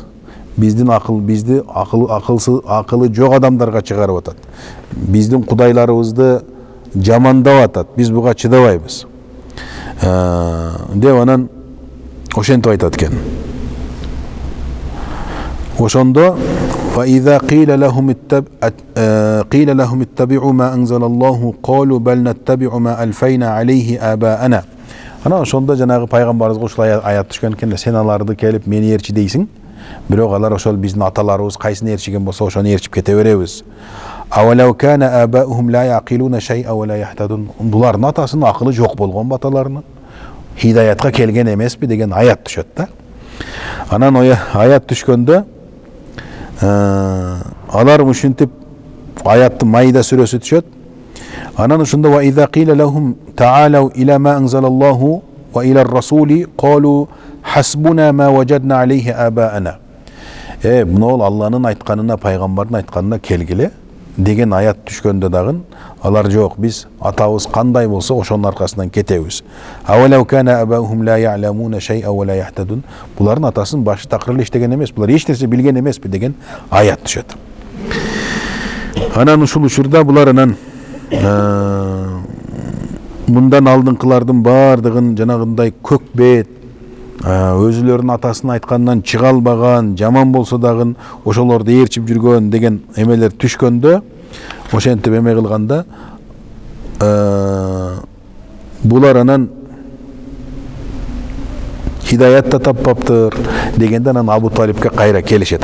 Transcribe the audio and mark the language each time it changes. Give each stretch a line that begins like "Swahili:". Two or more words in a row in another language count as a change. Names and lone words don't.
Kyrgyz: Биздин акылы жок адамдарга чыгарып атат. Биздин кудайларыбызды жамандап атат. Биз буга чыдабайбыз. Деп анан ошентип айтат экен.
Arabic: Ошондо فإذا قيل لهم اتبعوا ما أنزل الله قالوا بل نتبع ما ألفينا عليه آباءنا.
Kyrgyz: Ана ошондо жанагы пайгамбарыбызга ушул аят түшкөн экен: сен аларды келип мени ээрчи дейсиң, бирок алар ошол биздин аталарыбыз кайсыны ээрчиген болсо ошону ээрчип кете беребиз.
Arabic: أولو كان آباؤهم لا يعقلون شيئا ولا يهتدون.
Kyrgyz: Булардын атасынын акылы жок болгон баталарынын, хидаятка келген эмеспи деген аят түшөт да. Анан аят түшкөндө алар ушинтип аяттын Майда сүрөсү түшөт. Анан ошондо
Arabic: وإذا قيل لهم تعالوا إلى ما أنزل الله وإلى الرسول قالوا حسبنا ما وجدنا عليه آباءنا.
Kyrgyz: Мынол Алланын айтканына, пайгамбардын айтканына келгиле деген аят түшкөндө дагы алар жок, биз атабыз кандай болсо ошонун аркасынан кетебиз.
Arabic: أولو كان آباؤهم لا يعلمون شيئا ولا يهتدون.
Kyrgyz: Булардын атасынын башы такыр эле иштеген эмес, булар эч нерсе билген эмеспи деген аят түшөт. Анан ушул учурда булар анан мындан алдыңкылардын бардыгын жанагындай көк бет, өзүлөрүнүн атасынын айтканынан чыга албаган, жаман болсо дагы ошолорду ээрчип жүргөн деген эмелер түшкөндө, ошентип эме кылганда булар анан хидаят да таппаптыр дегенде анан Абу Талипке кайра келишет.